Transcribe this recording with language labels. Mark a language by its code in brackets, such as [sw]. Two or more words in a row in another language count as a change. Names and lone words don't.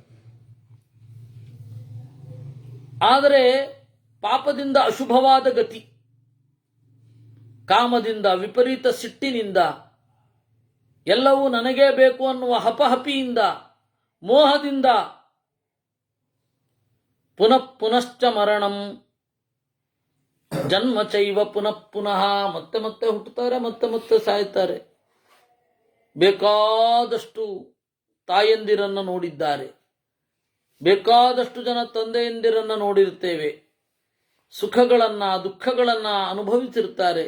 [kn] ಆದರೆ ಪಾಪದಿಂದ ಅಶುಭವಾದ ಗತಿ, ಕಾಮದಿಂದ, ವಿಪರೀತ ಸಿಟ್ಟಿನಿಂದ, ಎಲ್ಲವೂ ನನಗೇ ಬೇಕು ಅನ್ನುವ ಹಪಹಪಿಯಿಂದ, ಮೋಹದಿಂದ [sa] ಪುನಃ ಪುನಶ್ಚ ಮರಣಂ ಜನ್ಮ ಚೈವ ಪುನಃ ಪುನಃ, [kn] ಮತ್ತೆ ಮತ್ತೆ ಹುಟ್ಟುತ್ತಾರೆ, ಮತ್ತೆ ಮತ್ತೆ ಸಾಯ್ತಾರೆ. ಬೇಕಾದಷ್ಟು ತಾಯಂದಿರನ್ನು ನೋಡಿದ್ದಾರೆ, ಬೇಕಾದಷ್ಟು ಜನ ತಂದೆಯಂದಿರನ್ನು ನೋಡಿರ್ತೇವೆ, ಸುಖಗಳನ್ನ ದುಃಖಗಳನ್ನ ಅನುಭವಿಸಿರ್ತಾರೆ.